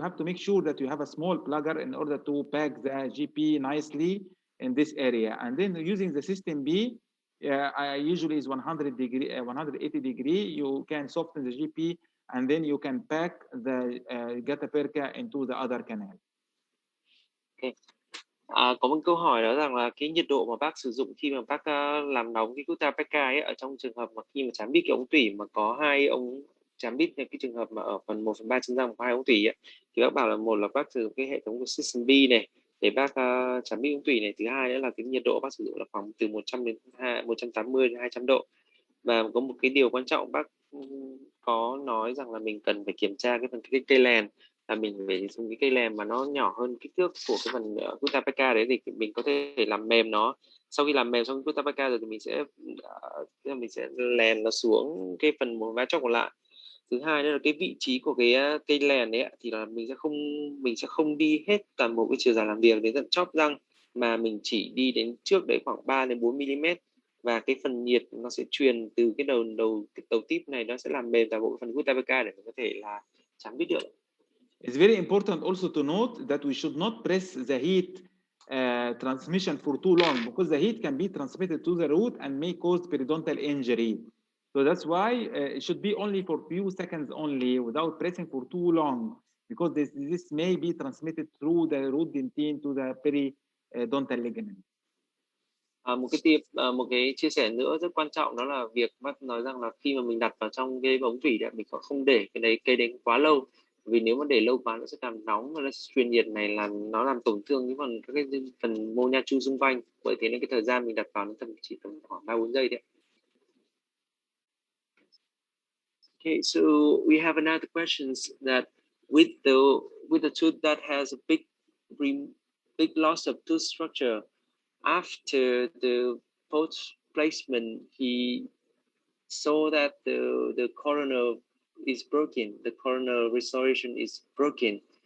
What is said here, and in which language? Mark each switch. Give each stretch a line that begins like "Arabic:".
English: You have to make sure that you have a small plugger in order to pack the GP nicely in this area. And then using the system B, I usually is 180 degree. You can soften the GP, and then you can pack the gutta perca into the other canal. Okay.
Vietnamese: Có một câu hỏi đó rằng là cái nhiệt độ mà bác sử dụng khi mà bác làm nóng cái gutta perca ấy, ở trong trường hợp mà khi mà chám bít cái ống tủy mà có hai ống chám bít, cái trường hợp mà ở phần 1/3 chân răng có hai ống tủy ấy, thì bác bảo là một là bác sử dụng cái hệ thống của System B này để bác chám bít ống tủy này, thứ hai nữa là cái nhiệt độ bác sử dụng là khoảng từ 100 đến 180 đến 200 độ. Và có một cái điều quan trọng bác có nói rằng là mình cần phải kiểm tra cái phần cây lèn, là mình phải dùng cái cây lèn mà nó nhỏ hơn kích thước của cái phần gutta perca đấy, thì mình có thể làm mềm nó. Sau khi làm mềm xong gutta perca rồi thì mình sẽ lèn nó xuống cái phần một vá chóc còn lại. Thứ hai nữa là cái vị trí của cái cây lèn ấy thì là mình sẽ không đi hết toàn bộ cái chiều dài làm việc đến tận chóp răng, mà mình chỉ đi đến trước đấy khoảng 3 đến 4 mm, và cái phần nhiệt nó sẽ truyền từ cái đầu tip này, nó sẽ làm mềm toàn bộ phần gutta perca để mình có thể là chám bít được.
English: It's very important also to note that we should not press the heat transmission for too long, because the heat can be transmitted to the root and may cause periodontal injury. So that's why it should be only for few seconds only, without pressing for too long, because this may be transmitted through the root dentine to the periodontal ligament.
Vietnamese: Một cái chia sẻ nữa rất quan trọng đó là việc bác nói rằng là khi mà mình đặt vào trong cái ống tủy đấy, mình không để cây đấy quá lâu, vì nếu mà để lâu quá nó sẽ làm nóng và nó truyền nhiệt này, là nó làm tổn thương cái phần mô nha chu xung quanh. Bởi thế nên cái thời gian mình đặt vào nó chỉ tầm khoảng 3-4 giây đấy.
English: Okay, so we have another questions that with the tooth that has a big loss of tooth structure, after the post placement, he saw that the coronal is broken, the coronal restoration is broken.